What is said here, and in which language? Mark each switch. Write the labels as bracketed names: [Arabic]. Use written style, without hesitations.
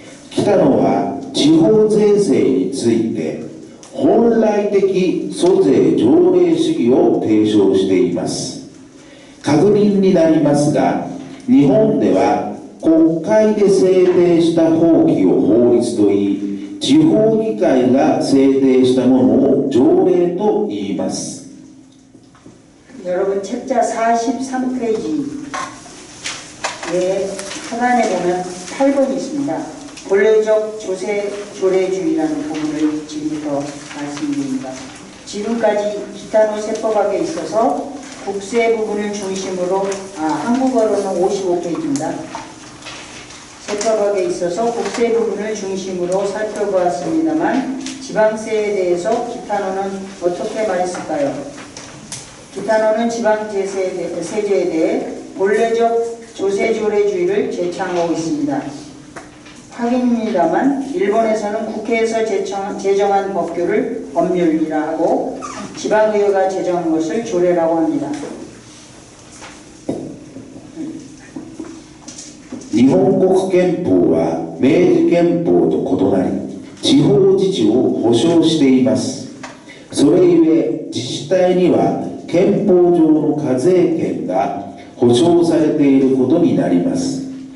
[Japanese] 北野は地方税制について本来的租税条例主義を提唱しています。確認になりますが、日本では国会で制定した法規を法律といい、地方議会が制定したものを条例と言います。 [Korean] 여러분 책자 43페이지에 하단에 보면 8번이 있습니다. 본래적 조세 조례주의라는 부분을 지금부터 말씀드립니다. 지금까지 기타노 세법학에 있어서 국세 부분을 중심으로 한국어로는 55페이지입니다. 세법학에 있어서 국세 부분을 중심으로 살펴보았습니다만 지방세에 대해서 기타노는 어떻게 말했을까요? 기타노는 지방세제에 대해 본래적 조세조례주의를 제창하고 있습니다. 확인입니다만 일본에서는 국회에서 제정한 법규를 법률이라 하고 지방의회가 제정한 것을 조례라고 합니다. [Japanese] 日本国憲法は明治憲法と異なり、地方自治を保障しています。それゆえ自治体には憲法上の課税権が保障されていることになります。